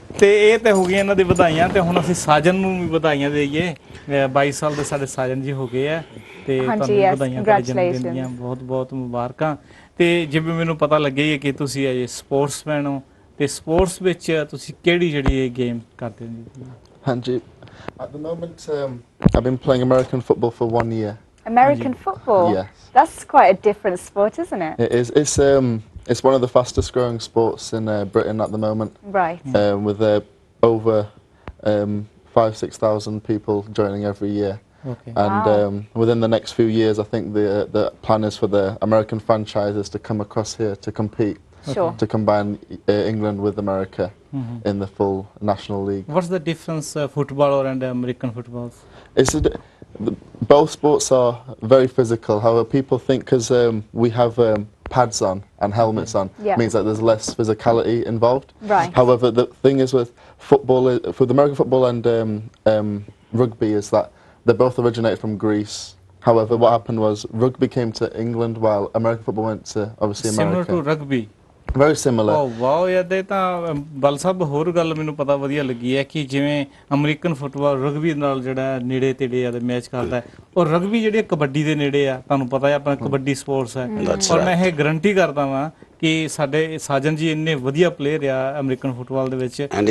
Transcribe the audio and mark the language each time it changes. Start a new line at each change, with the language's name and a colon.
Punjabi: ਤੇ ਇਹ ਤੇ ਹੋ ਗਈਆਂ ਇਹਨਾਂ ਦੀ ਵਧਾਈਆਂ ਤੇ ਹੁਣ ਅਸੀਂ ਸਾਜਨ ਨੂੰ ਵੀ ਵਧਾਈਆਂ ਦੇਈਏ। 22 ਸਾਲ ਦੇ ਸਾਡੇ ਸਾਜਨ ਜੀ ਹੋ ਗਏ ਆ ਤੇ ਤੁਹਾਨੂੰ
English: yes,
Punjabi: ਵਧਾਈਆਂ ਤੁਹਾਡੇ ਜਨਮ ਦਿਨ
English: congratulations.
Punjabi: ਦੀਆਂ ਬਹੁਤ ਬਹੁਤ ਮੁਬਾਰਕਾਂ। ਤੇ ਜਿਵੇਂ ਮੈਨੂੰ ਪਤਾ ਲੱਗਿਆ ਹੀ ਹੈ ਕਿ ਤੁਸੀਂ ਅਜੇ ਸਪੋਰਟਸਮੈਨ ਹੋ ਤੇ ਸਪੋਰਟਸ ਵਿੱਚ ਤੁਸੀਂ ਕਿਹੜੀ ਜਿਹੜੀ ਇਹ ਗੇਮ ਕਰਦੇ ਹੋ ਜੀ?
English: Hanji, at the moment, I've been playing American football for 1 year. American football? Yes. That's quite a different sport, isn't it? It is. It's one of the fastest growing sports in Britain at the moment. Right. With over 5,000-6,000 people joining every year. Okay. And within the next few years, I think the plan is for the American franchises to come across here to compete. Sure. To combine England with America in the full national league. What's the difference football and American football? Both sports are very physical. However, people think because we have pads on and helmets on means that there's less physicality involved. Right. However, the thing is with football, with American football and rugby, is that they both originated from Greece. However, what happened was rugby came to England while American football went to obviously America. Similar to rugby. Very similar. Oh wow,
Punjabi: ਯਾਰ ਇਹ ਤਾਂ ਬਲ ਸਾਹਿਬ ਹੋਰ ਗੱਲ ਮੈਨੂੰ ਪਤਾ ਵਧੀਆ ਲੱਗੀ ਹੈ ਕਿ ਜਿਵੇਂ ਅਮਰੀਕਨ ਫੁੱਟਬਾਲ ਰਗਬੀ ਨਾਲ ਜਿਹੜਾ ਨੇੜੇ ਤੇੜੇ ਆ ਤੇ ਮੈਚ ਕਰਦਾ ਹੈ ਔਰ ਰਗਬੀ ਜਿਹੜੀ ਕਬੱਡੀ ਦੇ ਨੇੜੇ ਆ। ਤੁਹਾਨੂੰ ਪਤਾ ਹੈ ਆਪਣਾ ਕਬੱਡੀ ਸਪੋਰਟਸ ਹੈ ਔਰ ਮੈਂ ਇਹ ਗਾਰੰਟੀ ਕਰਦਾ ਵਾਂ ਕਿ ਸਾਡੇ ਸਾਜਨ ਜੀ ਇੰਨੇ ਵਧੀਆ ਪਲੇਅਰ ਆ ਅਮਰੀਕਨ ਫੁੱਟਬਾਲ ਦੇ ਵਿੱਚ।